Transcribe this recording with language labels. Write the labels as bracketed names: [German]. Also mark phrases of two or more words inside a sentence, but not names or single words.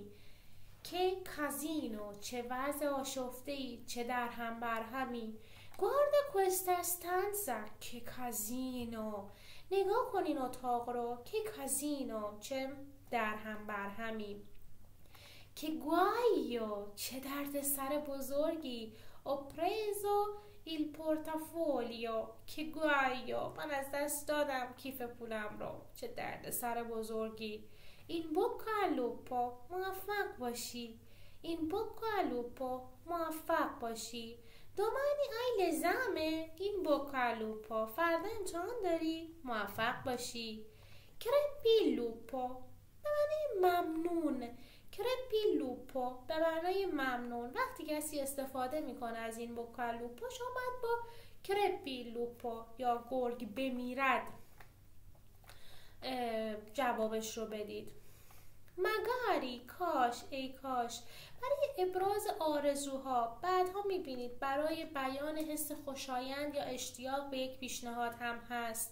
[Italian] che casino, [Persian] چه وضع آشفته‌ای، چه درهم برهمی. [Italian] guarda questa stanza che casino؟ [Persian] نگاه کن این اتاق رو. [Italian] che casino, [Persian] چه درهم برهمی. [Italian] che guaio, [Persian] چه درد سر بزرگی. [Italian] ho preso il portafoglio che guaio، [Persian] من از دست دادم کیف پولم رو، چه درد سر بزرگی. [Italian] in bocca al lupo، [Persian] موفق باشی. [Italian] in bocca al lupo، [Persian] موفق باشی. [Italian] domani hai l'esame in bocca al lupo، [Persian] فردا امتحان داری، موفق باشی. [Italian] crepi il lupo [Persian] به معنی ممنون. [Italian] crepi il lupo [Persian] به معنای ممنون. وقتی کسی استفاده میکنه از این [Italian] bocca al lupo [Persian] شما باید با [Italian] crepi il lupo [Persian] یا گرگ بمیرد جوابش رو بدید. مگاری، کاش، ای کاش. برای ابراز آرزوها بعدها میبینید برای بیان حس خوشایند یا اشتیاق به یک پیشنهاد هم هست.